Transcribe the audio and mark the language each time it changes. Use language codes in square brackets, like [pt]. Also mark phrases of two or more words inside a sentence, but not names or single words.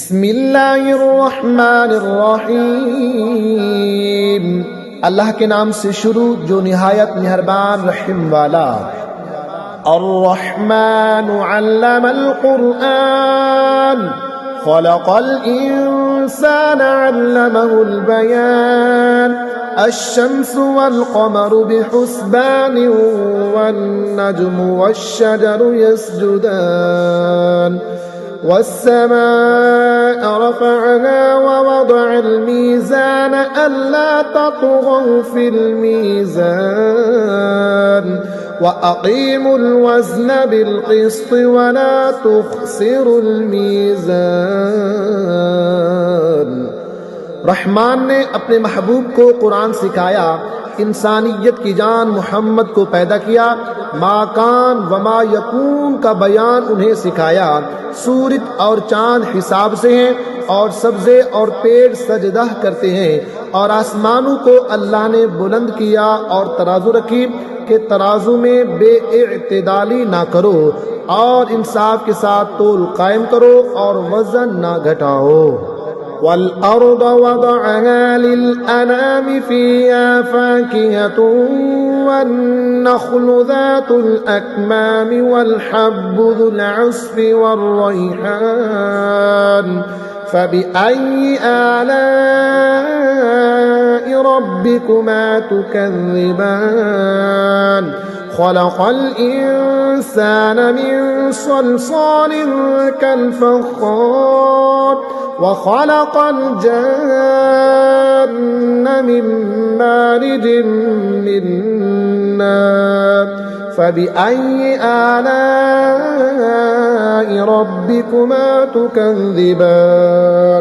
[ar] बिस्मिल्लाहिर्रहमानिर्रहीम। [ur] اللہ کے نام سے شروع جو نہایت مہربان رحم والا. [ar] الرحمن علم القرآن خلق الإنسان علمه البيان. الشمس والقمر بحسبان والنجم والشجر يسجدان. والسماء رفعها ووضع الميزان ألا تطغوا في الميزان وأقيموا الوزن بالقسط ولا تخسروا الميزان. [ur] رحمان نے اپنے محبوب کو قرآن سکھایا، انسانیت کی جان محمد کو پیدا کیا, [ar] ما كان وما يكون [ur] کا بیان انہیں سکھایا. سورج اور چاند حساب سے ہیں اور سبزے اور پیڑ سجدہ کرتے ہیں. اور آسمانوں کو اللہ نے بلند کیا اور ترازو رکھی کہ ترازو میں بے اعتدالی نہ کرو اور انصاف کے ساتھ تول قائم کرو اور وزن نہ گھٹاؤ. [ar] والأرض وضعها للأنام فيها فاكهة والنخل ذات الأكمام والحب ذو العصف والريحان فبأي آلاء ربكما تكذبان. خلق الإنسان من صلصال كالفخار وخلق الجان من مارج من نار فبأي آلاء ربكما تكذبان.